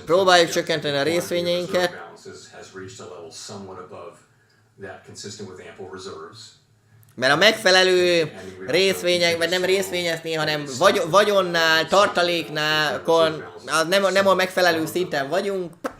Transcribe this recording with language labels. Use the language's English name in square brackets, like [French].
[Hungarian] Próbáljuk csökkenteni a részvényeinket. [English] Has reached a level somewhat above that, consistent with ample reserves. [Hungarian] Mert a megfelelő részvények, vagy nem részvényesnél, hanem vagyonnál, tartaléknál, akkor nem a megfelelő szinten vagyunk.